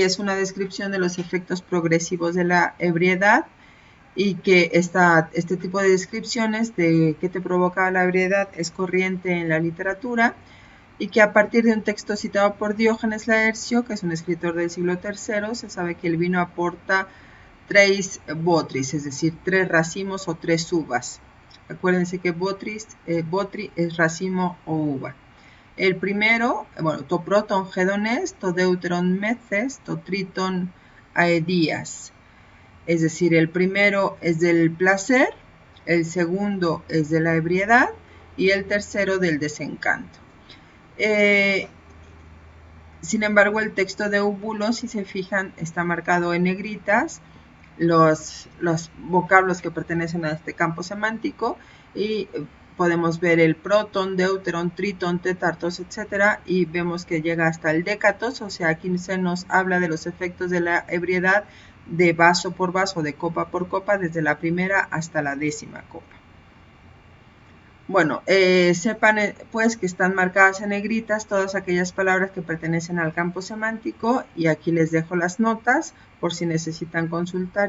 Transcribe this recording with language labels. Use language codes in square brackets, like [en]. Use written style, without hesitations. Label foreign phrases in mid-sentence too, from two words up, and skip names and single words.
[es] es una descripción de los efectos progresivos de la ebriedad, y que este tipo de descripciones de qué te provoca la ebriedad es corriente en la literatura, y que a partir de un texto citado por Diógenes Laercio, que es un escritor del siglo III, se sabe que el vino aporta 3 botris, es decir, 3 racimos o 3 uvas. Acuérdense que botri es racimo o uva. El primero, bueno, [el] τὸ πρῶτον ἡδονῆς, τὸ δεύτερον μέθης, τὸ τρίτον ἀηδίας. [es] Es decir, el primero es del placer, el segundo es de la ebriedad y el tercero del desencanto. Sin embargo, el texto de Eubulo, si se fijan, está marcado en negritas los vocablos que pertenecen a este campo semántico, y podemos ver el [el] πρῶτον, δεύτερον, τρίτον, τέταρτος, [es] etc. Y vemos que llega hasta el décatos, o sea, aquí se nos habla de los efectos de la ebriedad de vaso por vaso, de copa por copa, desde la primera hasta la 10ª copa. Bueno, sepan pues que están marcadas en negritas todas aquellas palabras que pertenecen al campo semántico, y aquí les dejo las notas por si necesitan consultar.